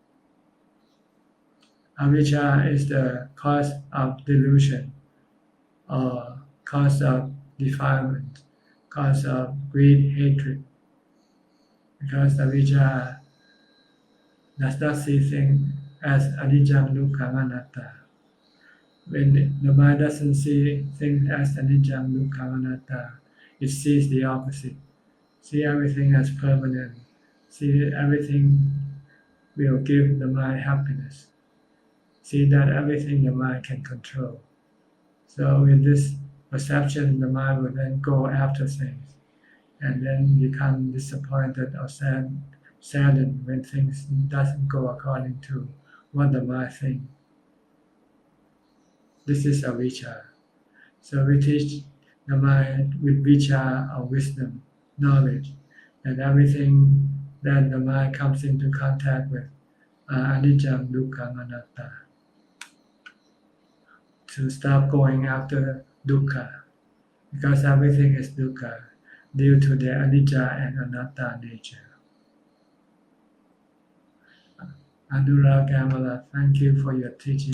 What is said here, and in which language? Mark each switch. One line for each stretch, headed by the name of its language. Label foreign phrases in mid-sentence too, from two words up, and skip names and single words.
English: Avijja is the cause of delusion or cause of defilement, cause of greed, hatred. Because avijja does not see things as
Pali: anicca, dukkha, anatta.
English: When the mind doesn't see things as
Pali: anicca, dukkha, anatta,
English: it sees the opposite. See everything as permanent. See everything will give the mind happiness. See that everything the mind can control. So with this perception, the mind will then go after things and then become disappointed or saddened when things doesn't go according to what the mind thinks. This is avijja. So we teach the mind with vijja or wisdom, knowledge, that everything that the mind comes into contact with are
Pali: anicca, dukkha, anatta.
English: To stop going after dukkha, because everything is dukkha due to their anicca and anatta nature. Anurag Kamala, thank you for your teaching.